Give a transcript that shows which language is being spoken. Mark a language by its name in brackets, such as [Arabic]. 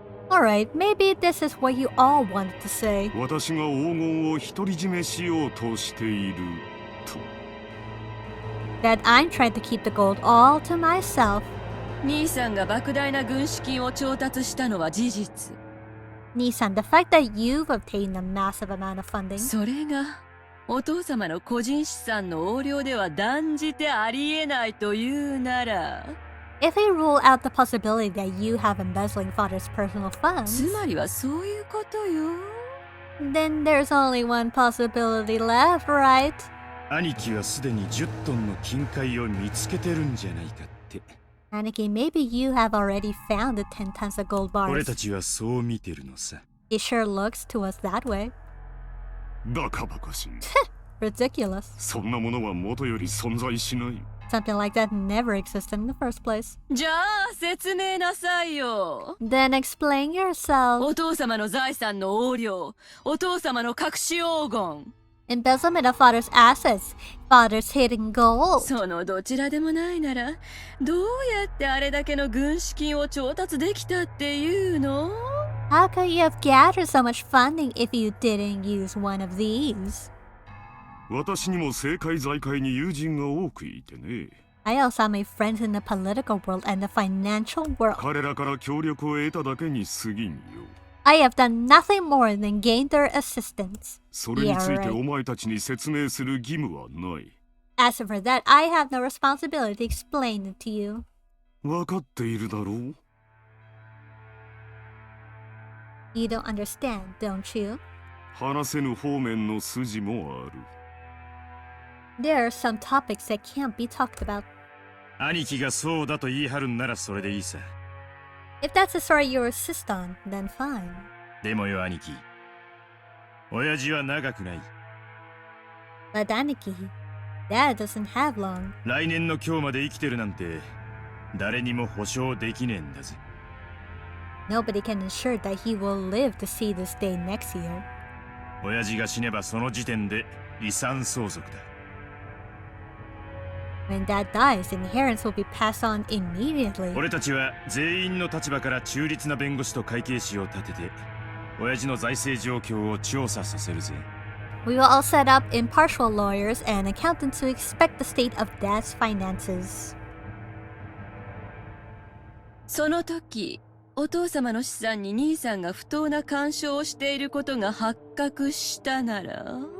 [English] Alright, maybe this is what you all wanted to say. [Japanese] 私が黄金を独り占めしようとしていると。 [English] That I'm trying to keep the gold all to myself. [Japanese] 兄さんが莫大な軍資金を調達したのは事実。 [English] Nissan, the fact that you've obtained a massive amount of funding. [Japanese] それがお父様の個人資産の横領では断じてありえないというなら。 [English] If we rule out the possibility that you have embezzling father's personal [Japanese] つ [English] funds, [Japanese] まりはそういうことよ。 [English] then there's only one possibility left, right? [Japanese] 兄貴はすでに10トンの金塊を見つけてるんじゃないかって。 [English] Aniki, maybe you have already found the 10 tons of gold [Japanese] 俺 [English] bars. [Japanese] たちはそう見てるのさ。 [English] It sure looks to us that way. [Japanese] バカバカしい。 [English] Ridiculous. [Japanese] そんなものは元より存在しない。 [English] Something like that never existed in the first place. [Japanese] じゃあ説明なさいよ。 [English] Then explain yourself. [Japanese] お父様の財産の横領、お父様の隠し黄金。 [English] Embezzlement of father's assets, father's hidden gold. [Japanese] そのどちらでもないなら、どうやってあれだけの軍資金を調達できたっていうの？ [English] How could you have gathered so much funding if you didn't use one of these? [Japanese] 私にも政界財界に友人が多くいてね。 [English] I also have my friends in the political world and the financial world. [Japanese] 彼らから協力を得ただけに過ぎんよ。 [English] I have done nothing more than gain their assistance. [Japanese] それについ [English] Yeah, [Japanese] て [English] right. [Japanese] お前たちに説明する義務はない。 [English] As for that, I have no responsibility to explain it to you. [Japanese] わかっているだろう？ [English] You don't understand, don't you? [Japanese] 話せぬ方面の筋もある。 [English] There are some topics that can't be talked about. [Japanese] 兄貴がそうだと言い張るんならそれでいいさ。 [English] If that's the story you insist on, then fine. [Japanese] でもよ兄貴、親父は長くない。 [English] But Aniki, Dad doesn't have long. [Japanese] 来年の今日まで生きてるなんて誰にも保証できねえんだぜ。 [English] Nobody can ensure that he will live to see this day next year. [Japanese] 親父が死ねばその時点で遺産相続だ。 [English] When Dad dies, inheritance will be passed on immediately. [Japanese] 俺たちは全員の立場から中立な弁護士と会計士を立てて親父の財政状況を調査させるぜ。 [English] We will all set up impartial lawyers and accountants to inspect the state of Dad's finances. [Japanese] その時、お父様の資産に兄さんが不当な干渉をしていることが発覚したなら